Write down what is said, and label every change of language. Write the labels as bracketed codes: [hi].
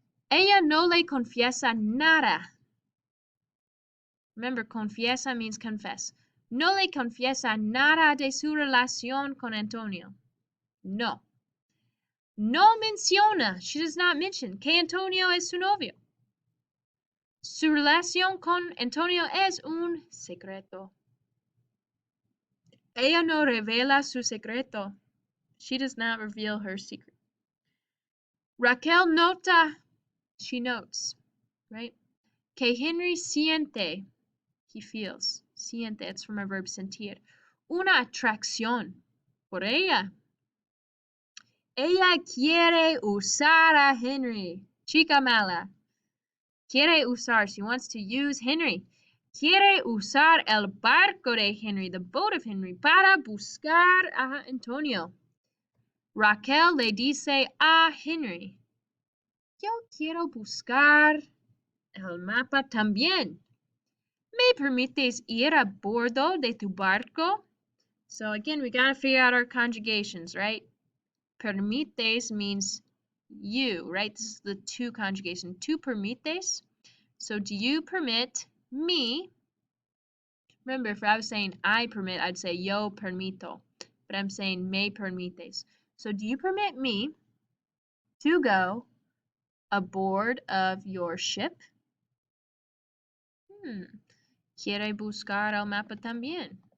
[es] Ella no le confiesa nada. [en] Remember, confiesa means confess. [es] No le confiesa nada de su relación con Antonio. No. No menciona, [en] she does not mention, [es] que Antonio es su novio. Su relación con Antonio es un secreto. Ella no revela su secreto. [en] She does not reveal her secret. [es] Raquel nota, [en] she notes, right? [es] Que Henry siente, [en] he feels. Siente, it's from a verb sentir. [es] Una atracción por ella. Ella quiere usar a Henry. Chica mala. Quiere usar, [en] she wants to use Henry. [es] Quiere usar el barco de Henry, [en] the boat of Henry, [es] para buscar a Antonio. Raquel le dice a Henry, yo quiero buscar el mapa también. ¿Me permites ir a bordo de tu barco? [en] So again, we gotta figure out our conjugations, right? Permites means you, right? This is the to conjugation. [es] Tu permites. [en] So do you permit me? Remember, if I was saying I permit, I'd say [es] yo permito. [en] But I'm saying [es] me permites. [en] So do you permit me to go aboard of your ship? [es] Quiere buscar el mapa también.